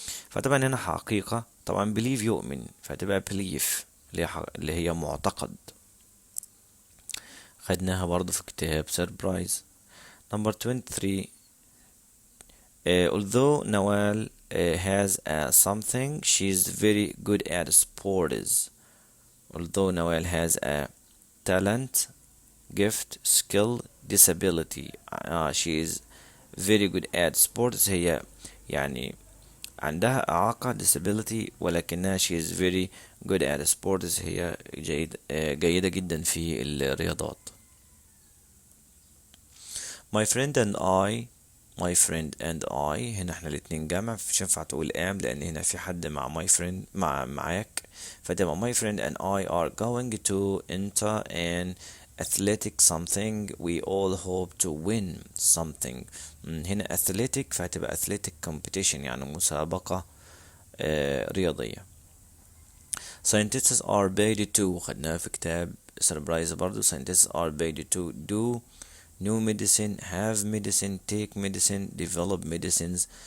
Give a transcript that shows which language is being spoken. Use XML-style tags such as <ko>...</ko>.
<ar>فطبعا هنا حقيقة، طبعا believe يؤمن، فتبقى belief اللي هي معتقد. خدناها برضو في كتاب surprise.</ar> <en>Number 23. Although Nawal has something, she's very good at sports. Although Nawal has a talent, gift, skill, disability, she is very good at sports.</en> <ar>هي يعني عندها إعاقة</ar> <en>disability،</en> <ar>ولكنها</ar> <en>she is very good at sports.</en> <ar>هي جيدة جدا في الرياضات.</ar> <en>My friend and I. My friend and I</en> <ar>هنا احنا الاتنين جمع، مش ينفع تقول</ar> <en>am</en> <ar>لأن هنا في حد مع</ar> <en>my friend</en> <ar>معاك، فتبقى</ar> <en>my friend and I are going to enter an athletic something. We all hope to win something.</en> <ar>هنا athletic فهتبقى</ar> <en>athletic competition</en> <ar>يعني مسابقة رياضية.</ar> <en>Scientists are paid to</en> <ar>خدناها في كتاب</ar> <en>surprise</en> <ar>برضو.</ar> <en>Scientists are paid to do new medicine, have medicine, take medicine, develop medicines.</en>